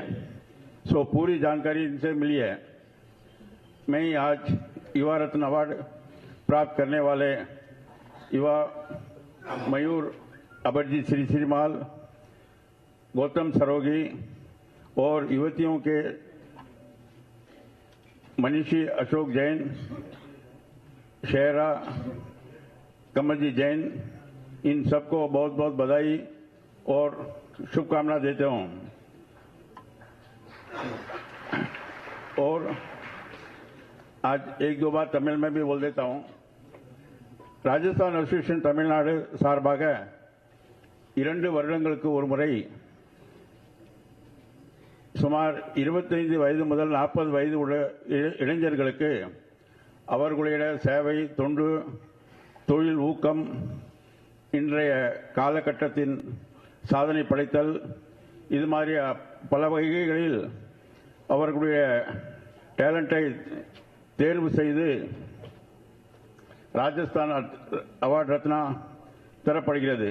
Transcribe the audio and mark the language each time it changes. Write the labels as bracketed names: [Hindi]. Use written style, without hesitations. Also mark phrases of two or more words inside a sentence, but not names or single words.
[Hindi] सो पूरी जानकारी इनसे मिली है। मैं ही आज युवा रत्न अवार्ड प्राप्त करने वाले युवा मयूर अभरजीत श्री श्रीमाल, गौतम सरोगी और युवतियों के मनीषी अशोक जैन, शेरा कमलजी जैन, इन सबको बहुत बहुत बधाई और शुभकामना देता हूं। और आज एक दो बार तमिल में भी बोल देता हूं। [Tamil] ராஜஸ்தான் அசோசியேஷன் தமிழ்நாடு சார்பாக 2 வருடங்களுக்கு ஒரு முறை சுமார் 25 வயது முதல் 40 வயது உள்ள இளைஞர்களுக்கு அவர்களுடைய சேவை, தொண்டு, தொழில் ஊக்கம், இன்றைய காலகட்டத்தின் சாதனை படைத்தல், இது மாதிரி பல வகைகளில் அவர்களுடைய டேலண்டை தேர்வு செய்து ராஜஸ்தான் அவார்டு ரத்னா தரப்படுகிறது.